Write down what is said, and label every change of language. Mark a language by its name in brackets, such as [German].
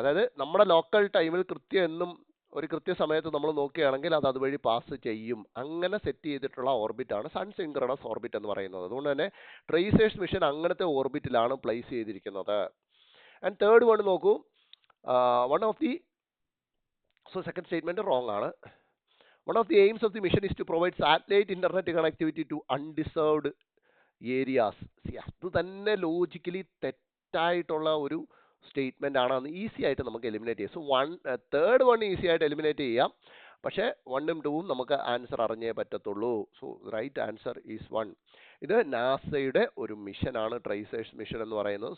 [Malayalam] അതായത് നമ്മുടെ ലോക്കൽ ടൈമിൽ എന്നും ഒരു കൃത്യസമയത്ത് നമ്മൾ നോക്കുകയാണെങ്കിൽ അത് അതുവഴി പാസ് ചെയ്യും. അങ്ങനെ സെറ്റ് ചെയ്തിട്ടുള്ള ഓർബിറ്റാണ് സൺ സിങ്ക്രണസ് ഓർബിറ്റ് എന്ന് പറയുന്നത്. അതുകൊണ്ട് തന്നെ ട്രേസേഴ്സ് മിഷൻ അങ്ങനത്തെ ഓർബിറ്റിലാണ് പ്ലേസ് ചെയ്തിരിക്കുന്നത്. ആൻഡ് തേർഡ് വൺ നോക്കൂ, one of the second statement wrong ആണ്. [English] One of the aims of the mission is to provide satellite internet connectivity to undeserved areas. [Malayalam] അത് തന്നെ ലോജിക്കലി തെറ്റായിട്ടുള്ള ഒരു സ്റ്റേറ്റ്മെന്റ് ആണ്. അന്ന് ഈസി ആയിട്ട് നമുക്ക് എലിമിനേറ്റ് ചെയ്യാം. സോ തേർഡ് വൺ ഈസി ആയിട്ട് എലിമിനേറ്റ് ചെയ്യാം. പക്ഷേ 1ഉം 2ഉം നമുക്ക് ആൻസർ അറിഞ്ഞേ പറ്റത്തുള്ളൂ. [English] So right answer is 1. [Malayalam] ഇത് നാസയുടെ ഒരു മിഷനാണ്, ട്രേസേഴ്സ് മിഷൻ എന്ന് പറയുന്നത്.